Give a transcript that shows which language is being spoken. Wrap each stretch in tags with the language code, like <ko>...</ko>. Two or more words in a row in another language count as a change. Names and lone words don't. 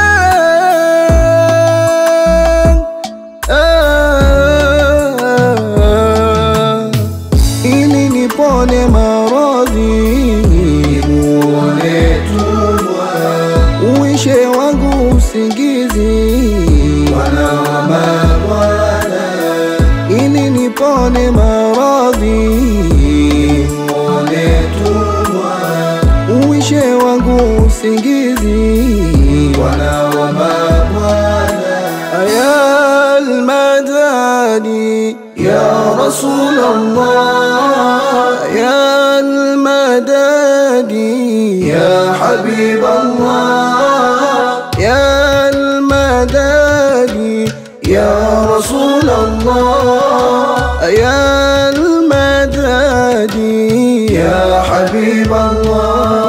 <sw>Ili nipone maradhi, nimuone tumwa, uishe wangu usingizi, Bwana wa mabwana. Ili nipone maradhi, nimuone tumwa, uishe wangu usingizi, Bwana wa mabwana.</sw> <ar>يا المدني يا رسول الله، يا المدني يا حبيب الله، يا المدني يا رسول الله، يا المدني يا حبيب الله.</ar>